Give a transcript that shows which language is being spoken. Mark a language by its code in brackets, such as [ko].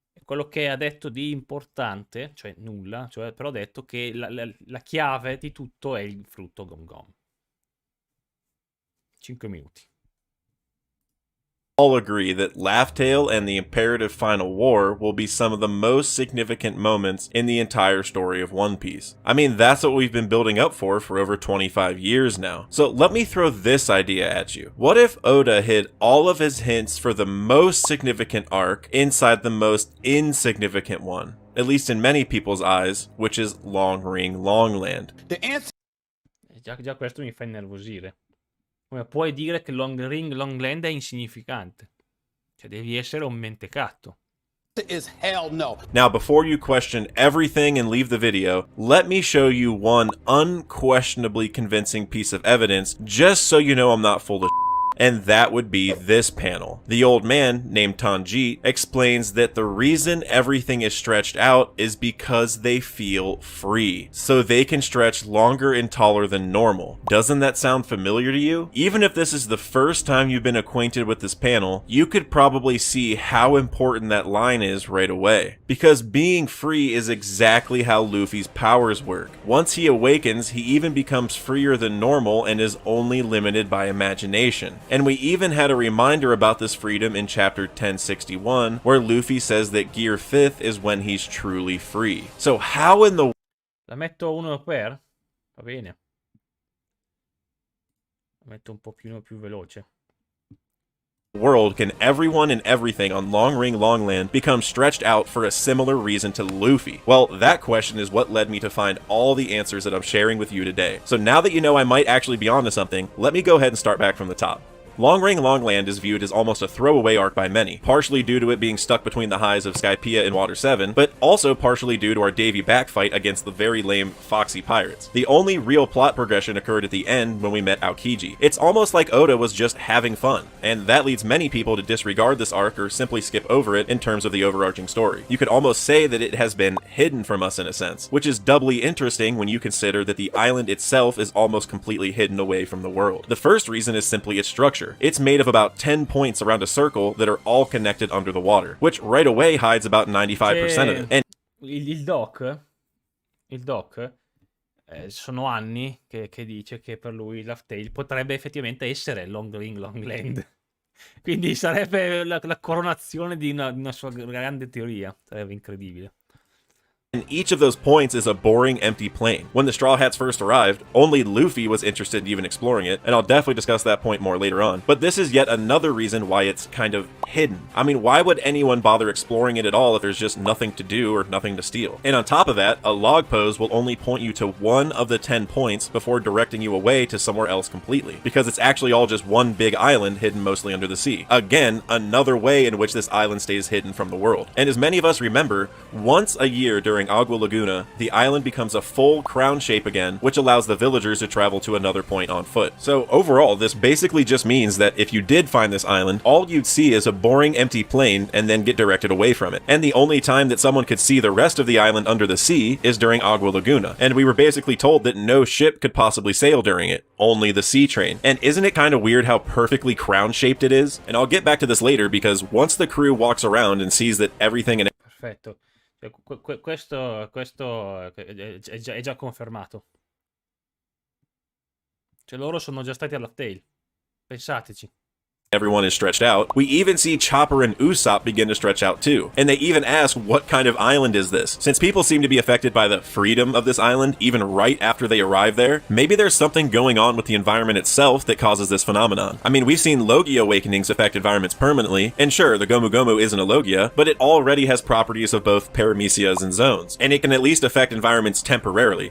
[it] Quello che ha detto di importante, cioè nulla, cioè però ha detto che la chiave di tutto è il frutto Gom Gom. 5 minuti. [en] all agree that Laughtail and the Imperative Final War will be some of the most significant moments in the entire story of One Piece. I mean, that's what we've been building up for over 25 years now. So let me throw this idea at you. What if Oda hid all of his hints for the most significant arc inside the most insignificant one? At least in many people's eyes, which is Long Ring Longland. The answer [it] Già questo mi fa innervosire. Come puoi dire che Long Ring Longland è insignificante? Cioè devi essere un mentecatto. [en] is hell no. Now, before you question everything and leave the video, let me show you one unquestionably convincing piece of evidence, just so you know I'm not full of shit. And that would be this panel. The old man, named Tanjit, explains that the reason everything is stretched out is because they feel free. So they can stretch longer and taller than normal. Doesn't that sound familiar to you? Even if this is the first time you've been acquainted with this panel, you could probably see how important that line is right away. Because being free is exactly how Luffy's powers work. Once he awakens, he even becomes freer than normal and is only limited by imagination. And we even had a reminder about this freedom in chapter 1061, where Luffy says that Gear 5th is when he's truly free. So how in the [it] La metto uno per? Va bene. La metto un pochino più veloce. [en] world can everyone and everything on Long Ring Longland become stretched out for a similar reason to Luffy? Well, that question is what led me to find all the answers that I'm sharing with you today. So now that you know I might actually be onto something, let me go ahead and start back from the top. Long Ring Longland is viewed as almost a throwaway arc by many, partially due to it being stuck between the highs of Skypiea and Water 7, but also partially due to our Davey backfight against the very lame Foxy Pirates. The only real plot progression occurred at the end when we met Aokiji. It's almost like Oda was just having fun, and that leads many people to disregard this arc or simply skip over it in terms of the overarching story. You could almost say that it has been hidden from us in a sense, which is doubly interesting when you consider that the island itself is almost completely hidden away from the world. The first reason is simply its structure. It's made of about 10 points around a circle that are all connected under the water, which right away hides about 95% of it. And [it] il doc sono anni che dice che per lui Laughtail potrebbe effettivamente essere Long Ring Longland. Quindi sarebbe la coronazione di una sua grande teoria. Sarebbe incredibile. [en] And each of those points is a boring, empty plain. When the Straw Hats first arrived, only Luffy was interested in even exploring it, and I'll definitely discuss that point more later on. But this is yet another reason why it's kind of hidden. I mean, why would anyone bother exploring it at all if there's just nothing to do or nothing to steal? And on top of that, a log pose will only point you to one of the 10 points before directing you away to somewhere else completely, because it's actually all just one big island hidden mostly under the sea. Again, another way in which this island stays hidden from the world. And as many of us remember, once a year during Agua Laguna, the island becomes a full crown shape again, which allows the villagers to travel to another point on foot. So overall, this basically just means that if you did find this island, all you'd see is a boring empty plain and then get directed away from it. And the only time that someone could see the rest of the island under the sea is during Agua Laguna. And we were basically told that no ship could possibly sail during it, only the sea train. And isn't it kind of weird how perfectly crown shaped it is? And I'll get back to this later, because once the crew walks around and sees that everything in [it] Perfetto. Questo è già confermato. Cioè loro sono già stati a Laughtail. Pensateci. [en] everyone is stretched out, we even see Chopper and Usopp begin to stretch out too. And they even ask, what kind of island is this? Since people seem to be affected by the freedom of this island even right after they arrive there, maybe there's something going on with the environment itself that causes this phenomenon. I mean, we've seen Logia awakenings affect environments permanently, and sure, the Gomu Gomu isn't a Logia, but it already has properties of both paramecias and zones, and it can at least affect environments temporarily.